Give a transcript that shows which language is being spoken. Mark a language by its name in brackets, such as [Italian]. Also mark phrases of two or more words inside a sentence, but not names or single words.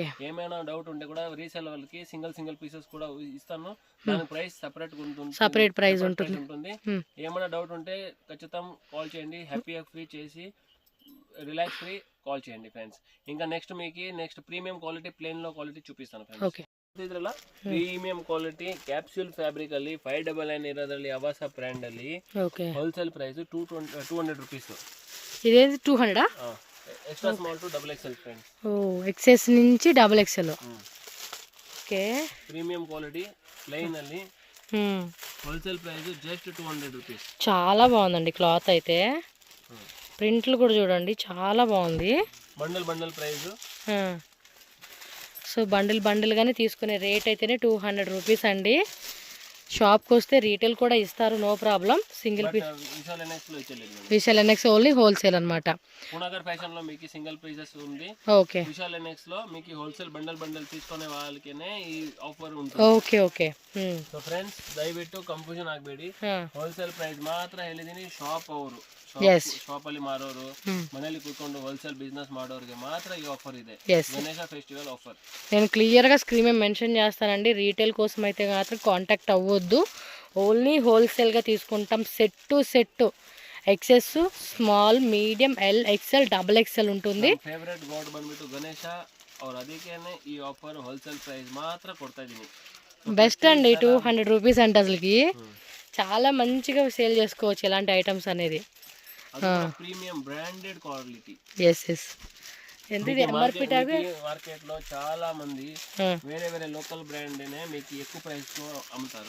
[Telugu] ఏమైనా డౌట్ ఉంటే కూడా రీసేల్ వాళ్ళకి [English] single pieces [Telugu] కూడా ఇస్తాను. దాని ప్రైస్ సెపరేట్ ఉంటుంది, [English] separate price [Telugu] ఉంటుంది. ఏమైనా డౌట్ ఉంటే ఖచ్చితంగా కాల్ చేయండి, [English] happy free [Telugu] చేసి [English] relax free call [Telugu] చేయండి ఫ్రెండ్స్. ఇంకా నెక్స్ట్ [English] premium quality plain [Telugu] లో ಕ್ವಾಲಿಟಿ చూపిస్తాను ఫ్రెండ్స్. [Kannada] ಇದ್ರಲ್ಲ [English] premium quality capsule fabric [Kannada] ಅಲ್ಲಿ 599 ಇರೋದ್ರಲ್ಲಿ ಅವಾಸ ಬ್ರ್ಯಾಂಡ್ ಅಲ್ಲಿ [English] wholesale price 200 rupees. [Telugu] ఇదేది 200 [English] extra small to double XL friends. [Telugu] ఓ ఎక్స్ఎస్ నుంచి [English] double XL. okay, premium quality plain ಅಲ್ಲಿ wholesale price just 200 rupees. [Telugu] చాలా బాగుందండి క్లాత్ అయితే, ప్రింట్లు కూడా చూడండి చాలా బాగుంది. [English] bundle price. [Telugu] సో బండిల్గానే తీసుకునే రేట్ అయితేనే 200 రూపీస్ అండి. షాప్కి వస్తే రీటైల్ కూడా ఇస్తారు, [English] no problem. single piece [Telugu] విశాల్ ఎన్ఎక్స్ [English] only wholesale [Telugu] అనమాట. పూనగర్ ఫ్యాషన్ లో మీకు [English] single pieces [Telugu] ఉంది. ఓకే, విశాల్ ఎన్ఎక్స్ లో మీకు [English] wholesale bundle [Telugu] తీసుకునే వాళ్ళకినే ఈ ఆఫర్ ఉంటుంది. [Kannada] ಓಕೆ. ಸೊ ಫ್ರೆಂಡ್ಸ್ ದಯವಿಟ್ಟು ಕನ್ಫ್ಯೂಷನ್ ಆಗಬೇಡಿ, [English] wholesale price [Kannada] ಮಾತ್ರ ಹೇಳಿದೀನಿ. ಶಾಪ್ ಅವರು ಶಾಪ್ ಅಲ್ಲಿ ಮಾರೋರು ಮನೆಯಲ್ಲಿ ಕೂತ್ಕೊಂಡು [English] wholesale business [Kannada] ಮಾಡೋರಿಗೆ ಮಾತ್ರ ಈ ಆಫರ್ ಇದೆ, ಗಣೇಶ [English] festival offer. [Telugu] నేను క్లియర్గా స్క్రీన్ మీద మెన్షన్ చేస్తానండి. రీటైల్ కోసం అయితే మాత్రం కాంటాక్ట్ అవ్వద్దు, ఓన్లీ హోల్సేల్గా తీసుకుంటాం. [English] set XS small medium L XL double XL ఉంటుంది. favourite god [Kannada] ಬಂದ್ಬಿಟ್ಟು ಗಣೇಶ ಅವ್ರು, ಅದಕ್ಕೇನೆ ಈ ಆಫರ್ [English] wholesale price [Kannada] ಮಾತ್ರ ಕೊಡ್ತಾ ఇದ್ದೀನಿ. [Telugu] బెస్ట్ అండి, 200 రూపీస్ అంటే అసలుకి చాలా మంచిగా సేల్ చేసుకోవచ్చు ఇలాంటి ఐటమ్స్ అనేది. [English] premium branded quality. [Telugu] ఎస్ ఎంత [English] MRP tag. [Telugu] మార్కెట్ లో చాలా మంది వేరే [English] local brand [Telugu] నే మీకు ఎక్కువ ప్రైస్ తో అమ్ముతారు.